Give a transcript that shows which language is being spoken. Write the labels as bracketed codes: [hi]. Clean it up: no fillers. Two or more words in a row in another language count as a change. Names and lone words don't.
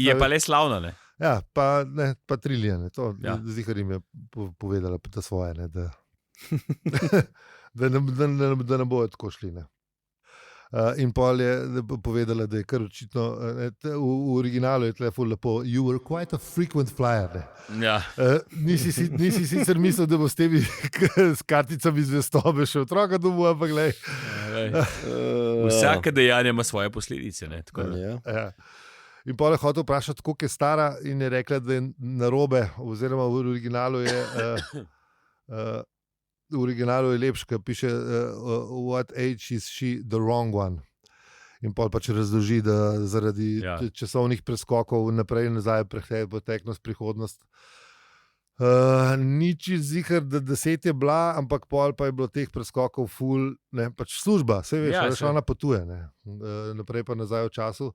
[sl] Je pa le slavna, ne? Ja, pa Trillian, to zihar jim je povedala ta svoje, ne, da ne bojo tako šli, ne. In pol je povedala, da je kar očitno, v originalu je tle ful lepo, [en] you were quite a frequent flyer, [sl] ne. Ja. Nisi sicer mislil, da bo s temi s karticami zvestobe še otroka domov, ampak glej. Vsake dejanje ima svoje posledice, ne. Tako da. Ja. In pol je hotel vprašati, koliko je stara in je rekla, da je narobe, oziroma v originalu je lepše, ker piše [en] what age is she the wrong one. [sl] In pol pač razloži, da zaradi časovnih preskokov naprej in nazaj poteknost, prihodnost. Nič zihar, da 10 je bila, ampak pol pa je bilo teh preskokov ful, ne, pač služba, saj veš, ona potuje, ne, naprej pa nazaj v času.